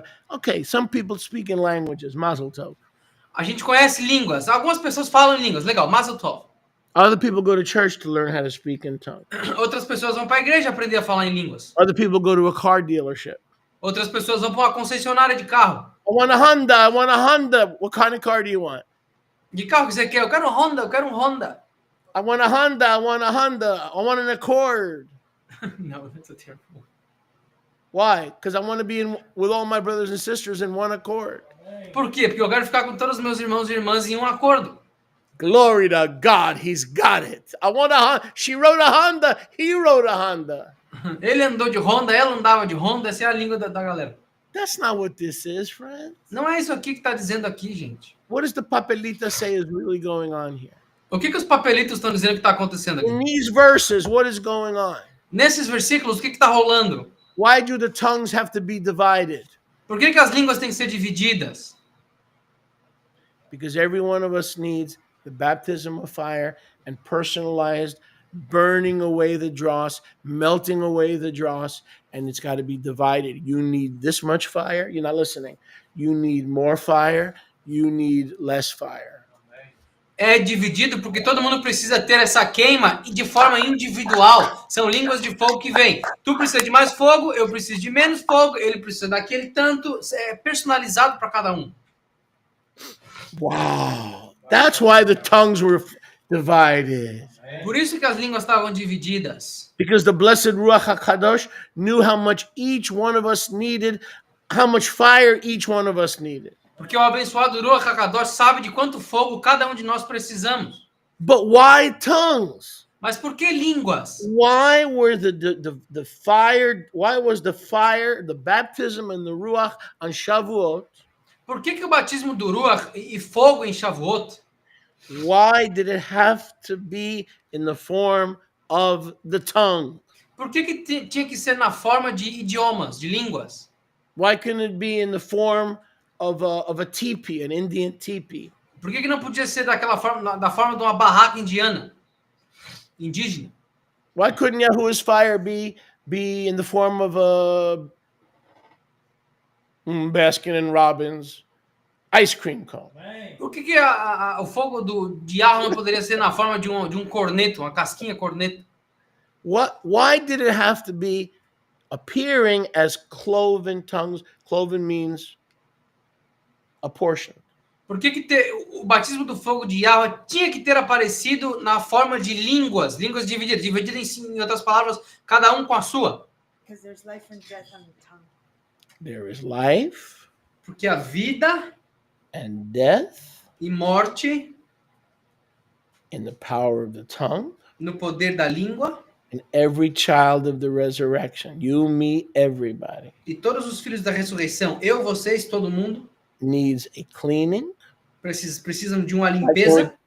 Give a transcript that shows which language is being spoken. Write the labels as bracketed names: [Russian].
[English] Okay, some people speak in languages. [Yiddish] Mazel tov. [Portuguese] A gente conhece línguas. Algumas pessoas falam em línguas. Legal, [Yiddish] Mazel Tov. [English] Other people go to church to learn how to speak in tongues. [Portuguese] Outras pessoas vão para a igreja aprender a falar em línguas. [English] Other people go to a car dealership. [Portuguese] Outras pessoas vão para uma concessionária de carro. [English] I want a Honda. I want a Honda. What kind of car do you want? [Portuguese] De carro que você quer? Eu quero um Honda, eu quero um Honda. [English] I want a Honda. I want a Honda. I want an Accord. [Portuguese] Não, [English] that's a terrible one. Why? Because I want to be with all my brothers and sisters in one accord. [Portuguese] Por quê? Porque eu quero ficar com todos os meus irmãos e irmãs em um acordo. [English] Glory to God, he's got it. I want a Honda. She wrote a Honda. He wrote a Honda. [Portuguese] Ele andou de Honda, ela andava de Honda, essa é a língua da galera. [English] That's not what this is, friend. [Portuguese] Não é isso aqui que está dizendo aqui, gente. [English] What does the papelita say is really going on here? [Portuguese] O que os papelitos estão dizendo que está acontecendo [English] In [Portuguese] aqui? [English] these verses, what is going on? [Portuguese] Nesses versículos, o que está rolando? [English] Why do the tongues have to be divided? [Portuguese] Por que as línguas têm que ser divididas? [English] Because every one of us needs the baptism of fire and personalized burning away the dross, melting away the dross, and it's got to be divided. You need this much fire. You're not listening. You need more fire. You need less fire. [Portuguese] É dividido porque todo mundo precisa ter essa queima e de forma individual. São línguas de fogo que vêm. Tu precisa de mais fogo, eu preciso de menos fogo, ele precisa daquele tanto. É personalizado para cada um. [English] Wow. That's why the tongues were divided. [Portuguese] Por isso que as línguas estavam divididas. [English] Because the blessed Ruach HaKadosh knew how much each one of us needed, how much fire each one of us needed. [Portuguese] Porque o abençoado Ruach HaKadosh sabe de quanto fogo cada um de nós precisamos. [English] But why tongues? [Portuguese] Mas por que línguas? [English] Why were the fire, why was the fire, the baptism and the Ruach on Shavuot? [Portuguese] Por que o batismo do Ruach e fogo em Shavuot? [English] Why did it have to be in the form of the tongue? [Portuguese] Por que tinha que ser na forma de idiomas, de línguas? [English] Why couldn't it be in the form of a teepee, an Indian teepee? [Portuguese] Por que não podia ser daquela forma, da forma de uma barraca indiana, indígena? [English] Why couldn't Yahuwah's fire be in the form of a Baskin and Robbins ice cream cone? [Portuguese] Por que o fogo de Yahweh não poderia ser na forma de um corneto, uma casquinha corneto? [English] Why did it have to be appearing as cloven tongues? Cloven means a portion. [Portuguese] Por que o batismo do fogo de Yahweh tinha que ter aparecido na forma de línguas divididas em outras palavras, cada um com a sua? [English] Because there's life and death on the tongue. There is life [Portuguese] Porque a vida [English] and death [Portuguese] e morte [English] in the power of the tongue, [Portuguese] no poder da língua, [English] and every child of the resurrection, you, me, everybody, [Portuguese] e todos os filhos da ressurreição, eu, vocês, todo mundo, [English] needs a cleaning [Portuguese] precisam de uma limpeza,